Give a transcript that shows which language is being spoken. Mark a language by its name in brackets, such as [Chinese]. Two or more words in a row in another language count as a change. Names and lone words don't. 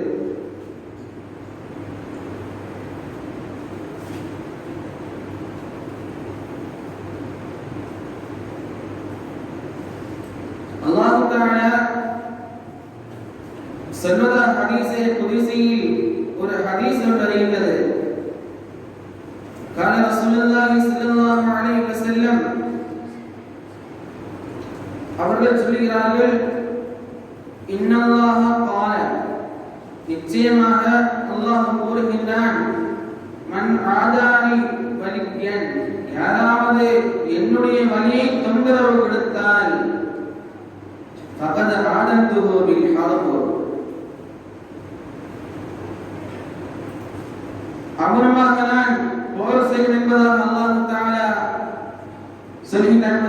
[Tamil] அல்லாஹ் தஆலா சொன்னதா ஹதீஸே குத்ஸியில் ஒரு ஹதீஸ் வருகிறது. [Arabic] قال رسول الله صلى الله عليه وسلم, [Tamil] அவர்கள் சொல்கிறார்கள், [Arabic] إن الله قال, [Tamil] நிச்சயமாக அல்லாஹ் கூறுகின்றான், [Arabic] من عاداني وليا, [Tamil] யாராவது என்னுடைய வலியை தொந்தரவு கொடுத்தால் [Arabic] فقد آذنته بالحرب, [Tamil] அவனமாக நான் போர் செய்வேன் என்பதாக அல்லாஹ் தஆலா சொல்கின்றான்.